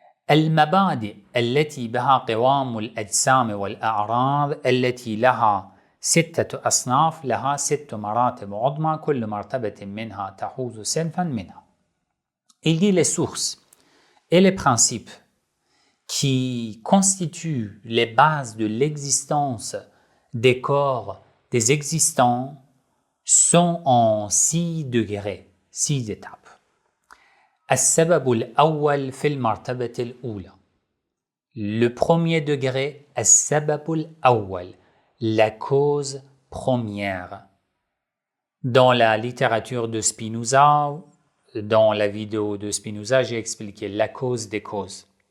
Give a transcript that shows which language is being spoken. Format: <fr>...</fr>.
<ar>المبادئ التي بها قوام الأجسام والأعراض التي لها 6 أصناف لها 6 مراتب عظمى كل مرتبة منها تحوز صنفا منها.</ar> <fr>Il dit les sources et les principes qui constituent les bases de l'existence des corps des existants sont en 6 degrés, 6 étapes.</fr> <ar>السبب الأول في المرتبة الأولى.</ar> <fr>Le premier degré,</fr> <ar>السبب الأول,</ar> <fr>la cause première. Dans la littérature de Spinoza, dans la vidéo de Spinoza, j'ai expliqué la cause des causes.</fr>